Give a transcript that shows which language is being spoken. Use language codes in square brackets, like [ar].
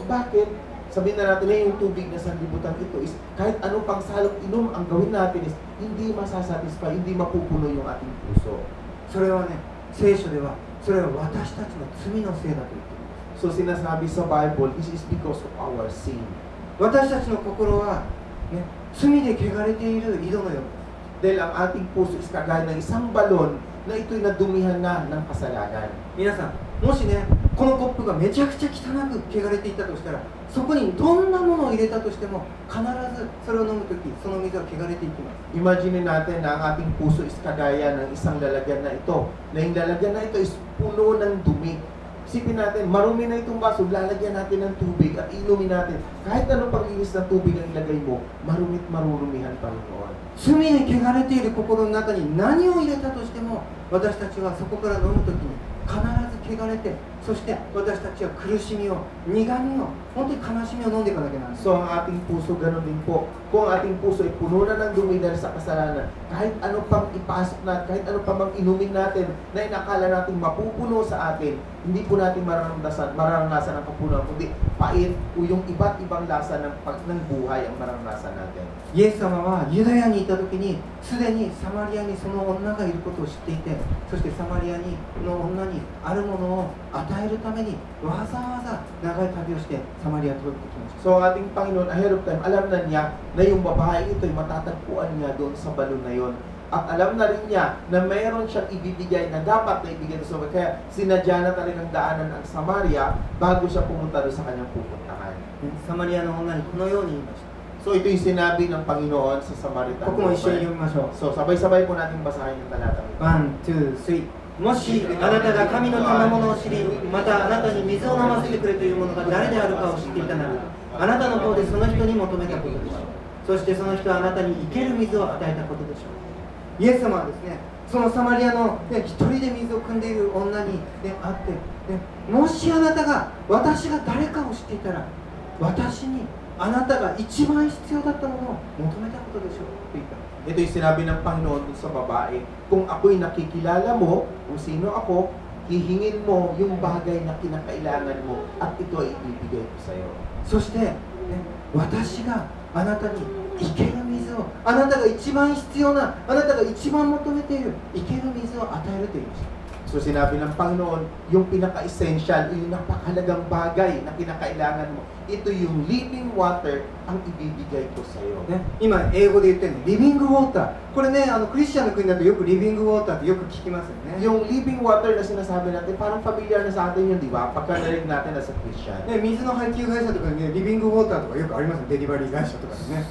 [tl] So bakit? Sabihin na natin na yung tubig na sanlibutan ito is kahit ano pang salok inom ang gawin natin is hindi masasatisfy, hindi mapupuno yung ating puso. [ja] それはね、聖書ではそれは私たちの罪のせいだと言っています。 [tl] So sinasabi sa Bible, [en] this is because of our sin. [ja] 私たちの心は、ね、罪で汚れている井戸のようです。 [tl] Dahil ang ating puso is kagaya ng isang balon na ito'y nadumihan na ng kasalanan. [ja] 皆さん、もしね、このコップがめちゃくちゃ汚く汚れていたとしたら、そこにどんなものを入れたとしても必ずそれを飲むとき、その水は汚れていきます。 [tl] Imagine natin na ang ating puso is kagaya ng isang lalagyan na ito. Na yung lalagyan na ito is puno ng dumi. Isipin natin, marumi na itong baso, lalagyan natin ng tubig at inumin natin. Kahit anong panglinis ng tubig ang ilagay mo, marumit marurumihan pa rin noon. [ja] 罪で汚れている心の中に何を入れたとしても、私たちはそこから飲むときに必ず汚れて、そして私たちは苦しみを、苦みを、本当に悲しみを飲んでいかなきゃならない。 [tl] So ang ating puso ganun din po. Kung ang ating puso ay puno na ng dumi dahil sa kasalanan, kahit ano pang ipasok natin, kahit ano pang inumin natin na inakala natin mapupuno sa atin, hindi po natin mararanasan ang kapunuan, kundi pait o yung iba't ibang lasa ng buhay ang mararanasan natin. [ja] イエス様はユダヤにいたときに、すでにサマリアにその女がいることを知っていて、そしてサマリアの女にあるものを与えるためにわざわざ長い旅をしてサマリアに届けてきました。 [tl] So ang ating Panginoon, ahead of time, alam na niya na yung babae ito ay matatagpuan niya doon sa balon na yon. At alam na rin niya na mayroon siyang ibibigay na dapat na ibigay sa Samaria. Kaya sinadya na talagang daanan ang Samaria bago siya pumunta doon sa kanyang pupuntahan. [ja] サマリアの女にこのように言いました。 [tl] So ito yung sinabi ng Panginoon sa Samaritan. [ja] ここも一緒に読みましょう。 [tl] So sabay-sabay po natin basahin yung talata. [ja] 1, 2, 3。もしあなたが神の賜物を知り、またあなたに水を飲ませてくれというものが誰であるかを知っていたなら、あなたの方でその人に求めたことでしょう。そしてその人はあなたに生ける水を与えたことでしょう。イエス様はですね、そのサマリアの、一人で水を汲んでいる女に、会って、もしあなたが私が誰かを知っていたら、私にあなたが一番必要だったものを求めたことでしょうと言った。 [tl] Ito yung sinabi ng Panginoon dun sa babae, kung ako'y nakikilala mo, kung sino ako, hihingin mo yung bagay na kinakailangan mo at ito ay ibibigay ko sa iyo. [ja] そして、私があなたに生ける水を、あなたが一番必要な、あなたが一番求めている生ける水を与えると言いました。 [tl] So sinabi ng Panginoon, yung pinaka-essential, yung napakahalagang bagay na kinakailangan mo, ito yung living water ang ibibigay ko sa iyo. [ja] ね、今英語で言ってるのリビングウォーター。これね、クリスチャンの国だとよくリビングウォーターってよく聞きますよね。 [tl] Yung living water na sinasabi natin, parang familiar na sa atin yun, di ba? Pagka-narinig natin na sa Christian. [ja] ね、水の配給会社とかにね、リビングウォーターとかよくありますよ。デリバリー会社とかでね。